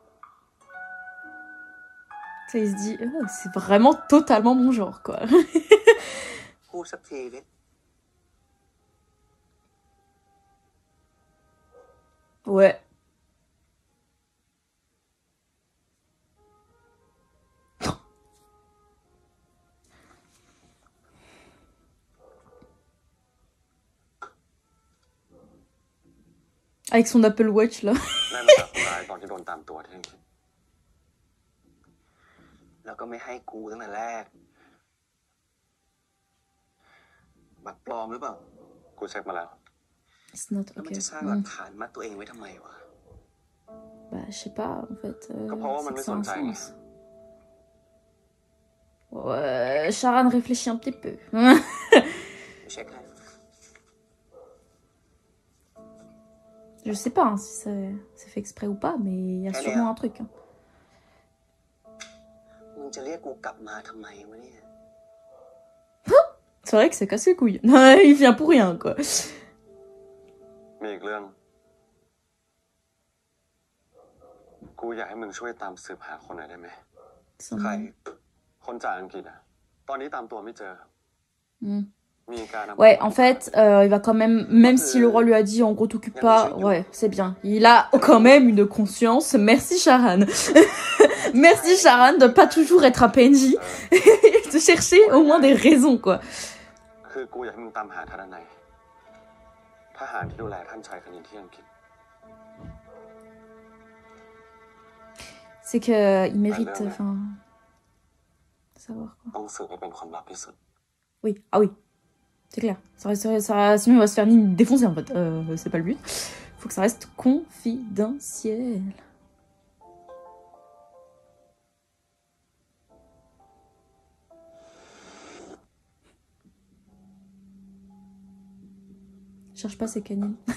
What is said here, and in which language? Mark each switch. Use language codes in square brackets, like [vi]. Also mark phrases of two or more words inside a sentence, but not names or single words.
[fr] Ça, il se dit, oh, c'est vraiment totalement mon genre, quoi. [th] พูดสักทีดิ [fr] Ouais. Avec son Apple Watch, là. [th] นั่นมาจากคนร้ายตอนที่โดนตามตัวที่อังกฤษแล้วก็ไม่ให้กูตั้งแต่แรก บัตรปลอมหรือเปล่า กูเช็คมาแล้ว [en] It's not [th] แล้วมัน [en] okay. [th] จะสร้างหลักฐานมัดตัวเองไว้ทำไมวะ [fr] Bah, je sais pas, en fait. Comment on c'est met que ça a un son time? sens. Ouais, Charan réfléchit un petit peu. [th] เช็คให้ [fr] Je sais pas hein, si c'est fait exprès ou pas, mais il y a sûrement un truc. Hein. [th] มึงจะเรียกกูกลับมาทำไมวะเนี่ย [fr] C'est vrai que c'est cassé les couilles. Il vient pour rien, quoi. [th] มีอีกเรื่อง กูอยากให้มึงช่วยตามสืบหาคนหน่อยได้ไหม [fr] Ça [th] ใคร [fr] me- [th] คนจากอังกฤษอ่ะ ตอนนี้ตามตัวไม่เจอ Hmm. มีการนำ [fr] Ouais, en fait, il va quand même si le roi lui a dit en gros t'occupe pas, ouais, c'est bien. Il a quand même une conscience. Merci Charan. Merci Charan de pas toujours être un PNJ. De chercher au moins des raisons, quoi. [th] คือกูอยากให้มึงตามหาทนายทหารที่ดูแลท่านชายคณินที่อังกฤษ [fr] C'est que il mérite, enfin, de savoir quoi. [th] ต้องสืบให้เป็นความลับที่สุด [fr] Oui, ah oui, c'est clair. Sinon il va se faire défoncer en fait. C'est pas le but. Faut que ça reste confidentiel. Cherche pas, c'est canine.